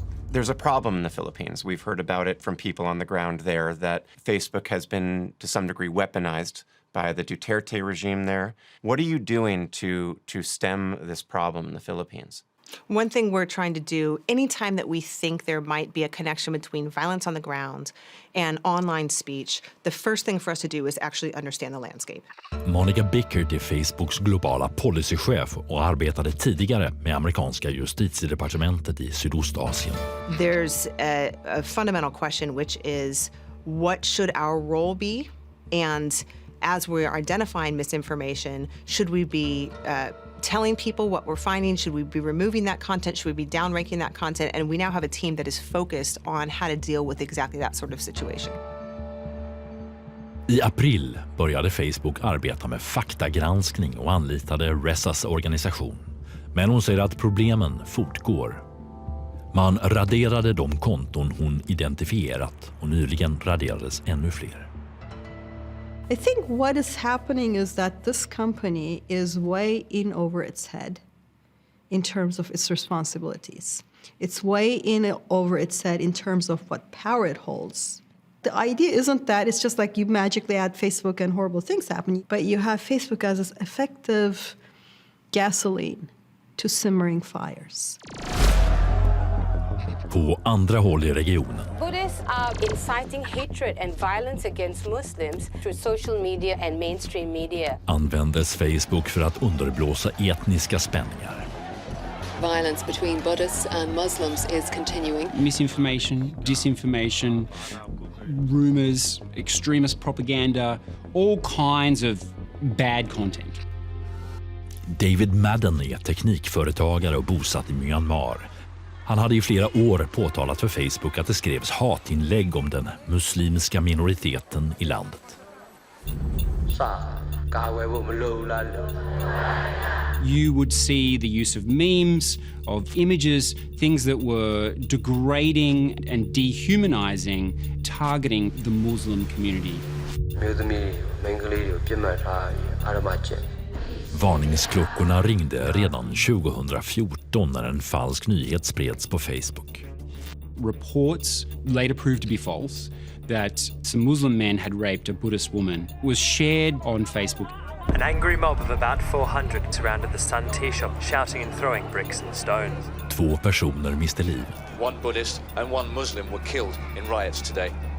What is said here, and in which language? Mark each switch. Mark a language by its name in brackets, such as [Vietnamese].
[English] There's a problem in the Philippines. We've heard about it from people on the ground there, that Facebook has been, to some degree, weaponized by the Duterte regime there. What are you doing to stem this problem in the Philippines? One thing we're trying to do, anytime that we think there might be a connection between violence on the ground and online speech, the first thing for us to do is actually understand the landscape. [Swedish] Monica Bickert är Facebooks globala policychef och arbetade tidigare med amerikanska justitiedepartementet i Sydostasien. [English] There's a fundamental question, which is, what should our role be? And as we're identifying misinformation, should we be telling people what we're finding? Should we be removing that content? Should we be downranking that content? And we now have a team that is focused on how to deal with exactly that sort of situation. [Swedish] I april började Facebook arbeta med faktagranskning och anlitade Rezas organisation. Men hon säger att problemen fortgår. Man raderade de konton hon identifierat och nyligen raderades ännu fler. [English] I think what is happening is that this company is way in over its head in terms of its responsibilities. It's way in over its head in terms of what power it holds. The idea isn't that it's just like you magically add Facebook and horrible things happen, but you have Facebook as an effective gasoline to simmering fires. [Swedish] På andra håll i regionen. [English] Buddhists are inciting hatred and violence against Muslims through social media and mainstream media. [Swedish] Användes Facebook för att underblåsa etniska spänningar. [English] Violence between Buddhists and Muslims is continuing. Misinformation, disinformation, rumors, extremist propaganda, all kinds of bad content. [Swedish] David Madden är teknikföretagare och bosatt i Myanmar. Han hade i flera år påtalat för Facebook att det skrevs hatinlägg om den muslimska minoriteten i landet. [English] You would see the use of memes, of images, things that were degrading and dehumanizing, targeting the Muslim community. [Swedish] Varningsklockorna ringde redan 2014 när en falsk nyhet spreds på Facebook. [English] Reports later proved to be false that some Muslim men had raped a Buddhist woman was shared on Facebook. An angry mob of about 400 surrounded the Sun Tea Shop, shouting and throwing bricks and stones. [Swedish] 2 personer miste livet. [English] One Buddhist and one Muslim were killed in riots today.